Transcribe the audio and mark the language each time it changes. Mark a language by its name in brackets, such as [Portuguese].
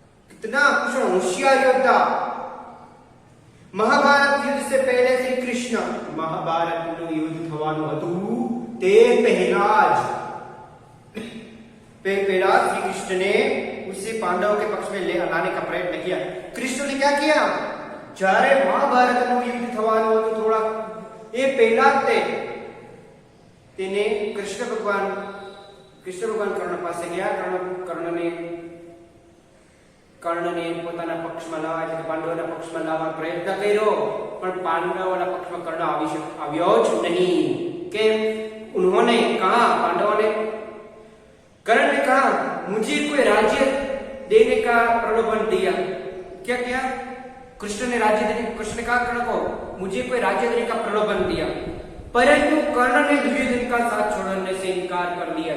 [Hindi] कितना कुशल होशियार योद्धा। महाभारत युद्ध से पहले श्री कृष्ण महाभारत युद्ध [Gujarati] થવાનું હતું તે પહેલા [Hindi] श्री कृष्ण ने उसे पांडवों के पक्ष में ले लाने का प्रयत्न किया। कृष्ण ने क्या किया? [Gujarati] જ્યારે મહાભારત યુદ્ધ થવાનું હતું થોડા એ પહેલા તેને કૃષ્ણ ભગવાન કર્ણ પાસે ગયા। કર્ણને પોતાના પક્ષમાં લાવવા એટલે પાંડવોના પક્ષમાં લાવવા પ્રયત્ન કર્યો પણ પાંડવોના પક્ષમાં કર્ણ આવ્યો જ નહીં। કેમ? [Hindi] उन्होंने कहा, पांडवों ने, कर्ण ने कहा मुझे कोई राज्य देने का प्रलोभन दिया। क्या किया? कृष्ण ने कहा कर्ण को मुझे कोई राज्य देने का प्रलोभन दिया, परंतु कर्ण ने दुर्योधन का साथ छोड़ने से इनकार कर दिया।